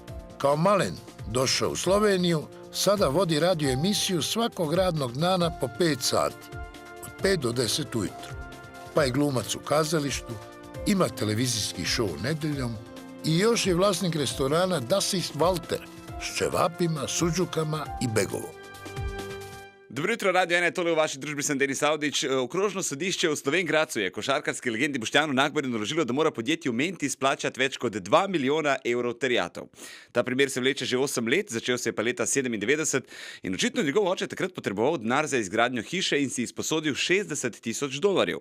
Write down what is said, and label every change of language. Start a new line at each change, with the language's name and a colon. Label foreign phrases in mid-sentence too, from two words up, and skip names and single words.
Croatian: Kao malen došao u Sloveniju, sada vodi radio emisiju svakog radnog dana po 5 sati, od 5 do 10 ujutro. Pa je glumac u kazalištu, ima televizijski show nedeljom i još je vlasnik restorana Das ist Walter s ćevapima, suđukama i begovom.
Slovenian: Dobro jutro, Radio 1, tole v vaši družbi sem Denis Avdić. Okrožno sodišče v Slovenj Gradcu je košarkarski legendi Boštjanu Nagbarju naložilo, da mora podjetju Mentis plačati več kot 2 milijona evrov terjatev. Ta primer se vleče že 8 let, začel se je pa leta 97 in očitno njegov oče takrat potreboval denar za izgradnjo hiše in si izposodil $60,000.